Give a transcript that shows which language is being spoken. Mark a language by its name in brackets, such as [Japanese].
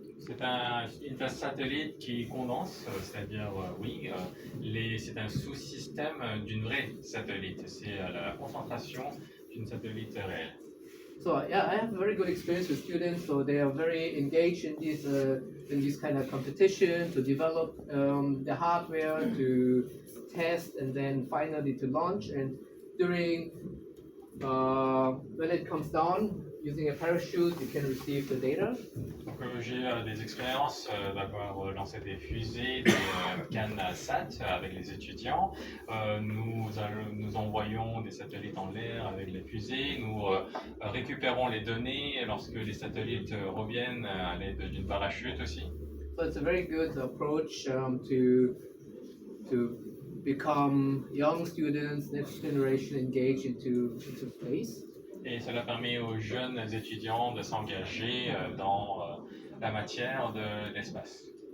[French] C'est une base satellite qui condense, c'est-à-dire, oui, c'est un sous-système d'une vraie satellite. C'est la concentration d'une satellite réelle. [English] So yeah, I have a very good experience with students. So they are very engaged in this kind of competition to develop the hardware, to test, and then finally to launch. And during when it comes down, using a parachute, you can receive the data. [French] Donc j'ai des expériences d'avoir lancé des fusées, des cannes SAT avec les étudiants. Nous envoyons des satellites en l'air avec les fusées. Nous récupérons les données lorsque les satellites reviennent à l'aide d'une parachute aussi. [English] So it's a very good approach to become young students, next generation, engaged into space. [French] Et cela permet aux jeunes étudiants de s'engager dans la matière de l'espace.